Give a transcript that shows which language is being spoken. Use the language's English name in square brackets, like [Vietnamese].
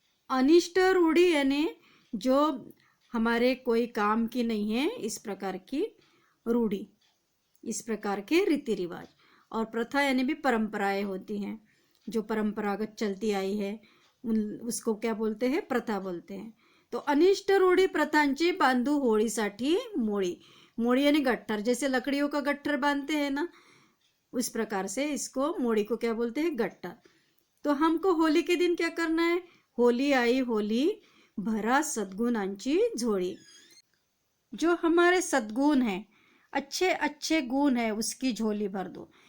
[Hindi] अनिष्ट रूढ़ी यानी जो हमारे कोई काम की नहीं है, इस प्रकार की रूढ़ी, इस प्रकार के रीति रिवाज। और प्रथा यानी भी परंपराएं होती हैं, जो परंपरागत चलती आई है, उसको क्या बोलते हैं, प्रथा बोलते हैं। [Marathi] तो अनिष्ट रूढ़ी प्रथांची बांधू होळीसाठी मोळी। [Hindi] मोड़ी यानी गट्ठर, जैसे लकड़ियों का गट्ठर बांधते हैं ना, उस प्रकार से इसको, मोड़ी को क्या बोलते हैं, गट्ठर। तो हमको होली के दिन क्या करना है, होली आई होली, [Marathi] भरा सद्गुणांची झोली। [Hindi] जो हमारे सद्गुण हैं, अच्छे अच्छे गुण है, उसकी झोली भर दो।